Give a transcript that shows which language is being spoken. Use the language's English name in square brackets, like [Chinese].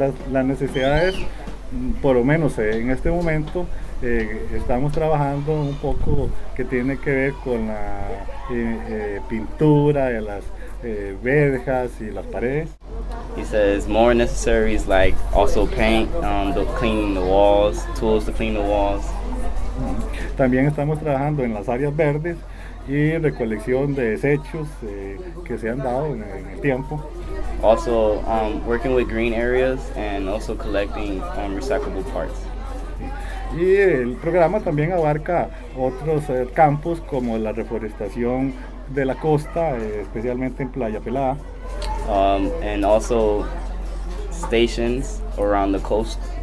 [Spanish] Las necesidades, por lo menos en este momento, estamos trabajando un poco que tiene que ver con la pintura de las verjas y las paredes. [English] He says more necessaries like also paint, cleaning the walls, tools to clean the walls. [Spanish] También estamos trabajando en las áreas verdes y recolección de desechos que se han dado en el tiempo. [English] Also working with green areas and also collecting recyclable parts. [Spanish] ¿sí? Y el programa también abarca otros campos como la reforestación de la costa, especialmente en Playa Pelada. [English] And also stations around the coast.